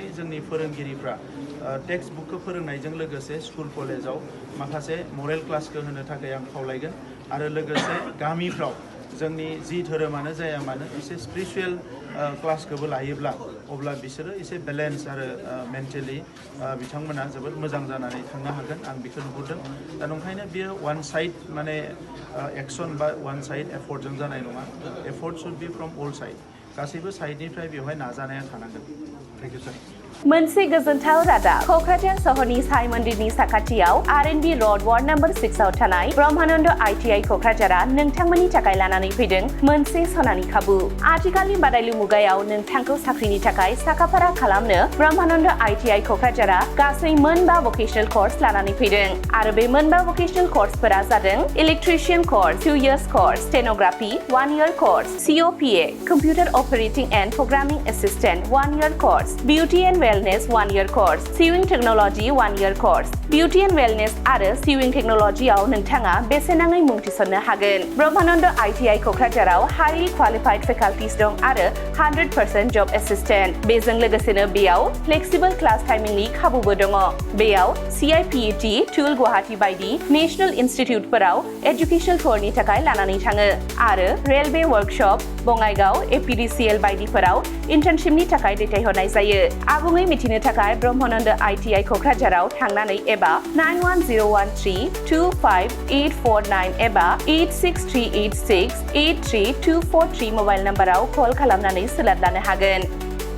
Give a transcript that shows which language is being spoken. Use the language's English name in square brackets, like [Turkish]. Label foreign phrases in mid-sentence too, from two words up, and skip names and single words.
[Bodo] जोंनि फोरोंगिरिफ्रा टेक्स्ट बुकखौ फोरोंनायजों लोगोसे स्कुल कलेजाव माखासे मरेल क्लासखौ होनो थाखाय आं खावलायगोन आरो लोगोसे गामिफ्राव जोंनि जि धोरोमानो जाया मानो एसे स्पिरिचुवेल क्लासखौबो लायोब्ला अब्ला बिसोरो एसे बेलेन्स आरो मेन्टेलि बिथांमोना जोबोद मोजां जानानै थांनो हागोन आं बेखौ नुहुरदों दा नंखायनो बियो [English] one side [Bodo] माने एक्सन बा [English] one side [Bodo] एफर्टजों जानाय नङा [English] effort should be from all side [Bodo] गासैबो साइडनिफ्राय बेवहाय नाजानाया थानांगोन [English] thank you sir [Bodo] मोनसे गोजोनथाव रादाब क'क्राझार सहरनि साई मन्दिरनि साखाथियाव R&B [English] road ward number [Bodo] 6 आव थानाय ब्रह्मानन्द ITI क'क्राझारा नोंथांमोननि थाखाय लानानै फैदों मोनसे सनानि खाबु आथिखालनि बादायलु मुगायाव नोंथांखौ साख्रिनि थाखाय साखाफारा खालामनो ब्रह्मानन्द ITI क'क्राझारा गासै 9 [English] vocational course [Bodo] लानानै फैदों आरो बे 9 [English] vocational courseफोरा [Bodo] जादों [English] electrician course 2 years course stenography 1 year course COPA computer operating and programming assistant 1 year course beauty and Wellness 1 year course, Sewing Technology 1 year course, Beauty and Wellness [Bodo] आरो [English] Sewing Technology [Bodo] आव नोंथाङा बेसेनाङै मुं थिसननो हागोन। ब्रह्मानन्द ITI क'क्राझाराव [English] highly qualified faculties [Bodo] दं आरो 100% [English] job assistant। [Bodo] बेजों लोगोसेनो बेयाव [English] flexible class [Bodo] timingनि खाबुबो दङ। बेयाव CIPET, टुल गुवाहाटी बायदि नेशनेल इनस्टिट्युटफोराव [English] educational tourनि [Bodo] थाखाय लानानै थाङो आरो [English] railway workshop, [Bodo] बङाइगाव, APDCL बायदिफोराव इन्टार्नशिपनि थाखाय दैथायहरनाय जायो। आबुङै मिथिनो थाखाय ब्रह्मानन्द ITI क'क्राझाराव थांनानै एबा 9101325849 एबा 863868324 मबाइल नम्बराव कल खालामनानै सोलाद लानो हागोन।